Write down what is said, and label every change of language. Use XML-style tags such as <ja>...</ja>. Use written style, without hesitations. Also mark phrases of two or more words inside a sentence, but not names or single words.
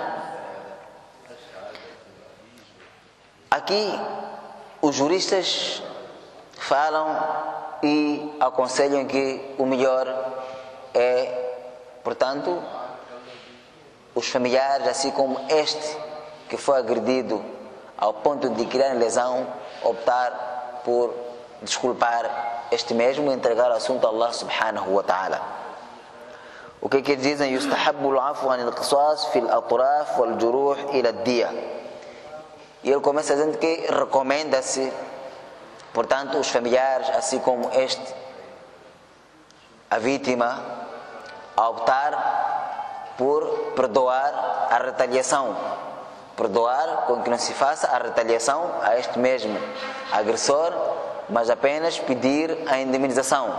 <pt>Aqui os juristas falam e aconselham que o melhor é, portanto, os familiares, assim como este que foi agredido ao ponto de criar lesão, optar por desculpar este mesmo e entregar o assunto a</pt> <ar>الله سبحانه وتعالى.</ar> <pt>O que eles dizem?</pt> <ar>يستحب العفو عن القصاص في الأطراف والجروح إلى الدية.</ar> <pt>E ele começa dizendo que recomenda-se, portanto, os familiares, assim como este, a vítima, a optar por perdoar a retaliação. Perdoar com que não se faça a retaliação a este mesmo agressor, mas apenas pedir a indemnização.</pt>